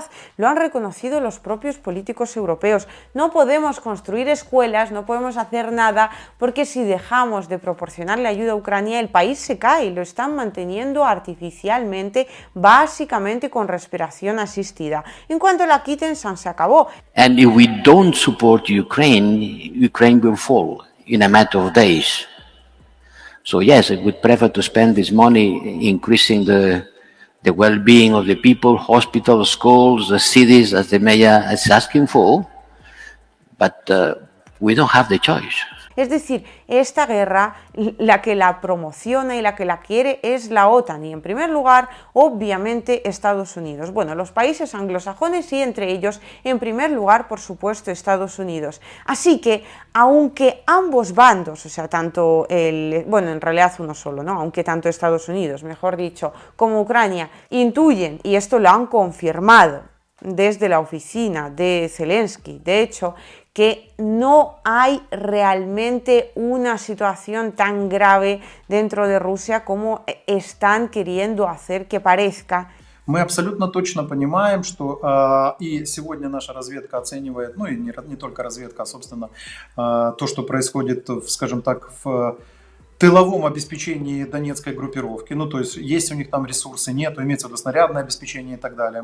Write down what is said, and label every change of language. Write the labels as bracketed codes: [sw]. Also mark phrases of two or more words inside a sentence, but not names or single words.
[es] Lo han reconocido los propios políticos europeos. No podemos construir escuelas, no podemos hacer nada, porque si dejamos de proporcionarle ayuda a Ucrania, el país se cae, lo están manteniendo artificialmente, básicamente con respiración asistida. En cuanto la quiten, se acabó. [en] And if we don't support Ukraine, Ukraine will fall in a matter of days. So yes, I would prefer to spend this money increasing the well-being of the people, hospitals, schools, the cities, as the mayor is asking for, but we don't have the choice. [es] Es decir, esta guerra, la que la promociona y la que la quiere es la OTAN y en primer lugar, obviamente, Estados Unidos. Bueno, los países anglosajones y entre ellos, en primer lugar, por supuesto, Estados Unidos. Así que, aunque ambos bandos, o sea, tanto bueno, en realidad uno solo, ¿no? Aunque tanto Estados Unidos, mejor dicho, como Ucrania, intuyen, y esto lo han confirmado desde la oficina de Zelensky, de hecho, que no hay realmente una situación tan grave dentro de Rusia como están queriendo hacer que parezca. [ru] Мы абсолютно точно понимаем, что и сегодня наша разведка оценивает, ну и не только разведка, а, собственно, то, что происходит, скажем так, в тыловом обеспечении донецкой группировки, ну то есть есть у них там ресурсы, нет, имеется в виду снарядное обеспечение и так далее.